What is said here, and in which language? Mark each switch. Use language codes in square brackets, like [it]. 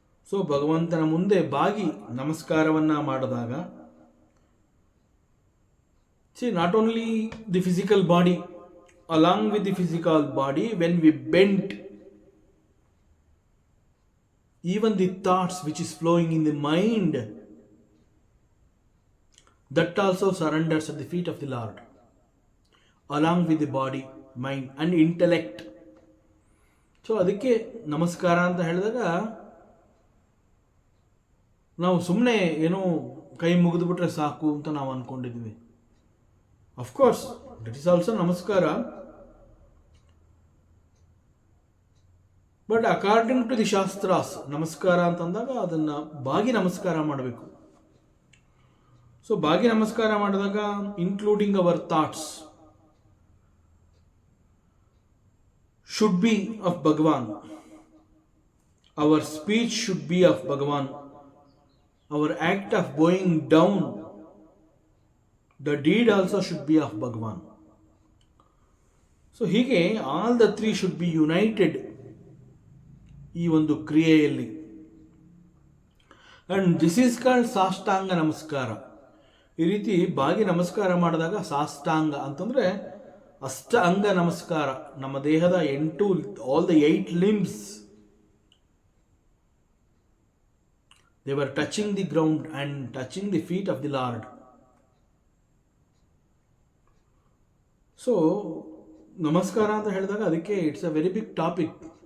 [en] So, [kn] ಭಗವಂತನ ಮುಂದೆ ಬಾಗಿ ನಮಸ್ಕಾರವನ್ನು ಮಾಡಿದಾಗ, [en] see, not only the physical body, along with the physical body, when we bend, even the thoughts which is flowing in the mind, that also surrenders at the feet of the Lord. Along with the body, mind and intellect. [kn] So ಅದಕ್ಕೆ ನಮಸ್ಕಾರ ಅಂತ ಹೇಳಿದಾಗ ನಾವು ಸುಮ್ಮನೆ ಏನೋ ಕೈ ಮುಗಿದುಬಿಟ್ರೆ ಸಾಕು ಅಂತ ನಾವು ಅಂದ್ಕೊಂಡಿದ್ವಿ. [en] of course that is also namaskara, but according to the shastras [kn] ನಮಸ್ಕಾರ ಅಂತಂದಾಗ ಅದನ್ನು ಬಾಗಿ ನಮಸ್ಕಾರ ಮಾಡಬೇಕು. [en] so [kn] ಬಾಗಿ ನಮಸ್ಕಾರ ಮಾಡಿದಾಗ [en] Including our thoughts should be of Bhagavan. Our speech should be of Bhagavan. Our act of bowing down, the deed also should be of Bhagavan. So [kn] hige [en] all the three should be united [kn] ಈ ಒಂದು ಕ್ರಿಯೆಯಲ್ಲಿ. [en] and this is called sashtanga namaskara. [kn] ಈ ರೀತಿ ಬಾಗಿ ನಮಸ್ಕಾರ ಮಾಡಿದಾಗ ಸಾಷ್ಟಾಂಗ ಅಂತಂದರೆ ಅಷ್ಟ ಅಂಗ ನಮಸ್ಕಾರ. ನಮ್ಮ ದೇಹದ [en] 8 all the 8 limbs they were touching the ground and touching the feet of the Lord. So [kn] ನಮಸ್ಕಾರ ಅಂತ ಹೇಳಿದಾಗ ಅದಕ್ಕೆ [en] It's a very big topic.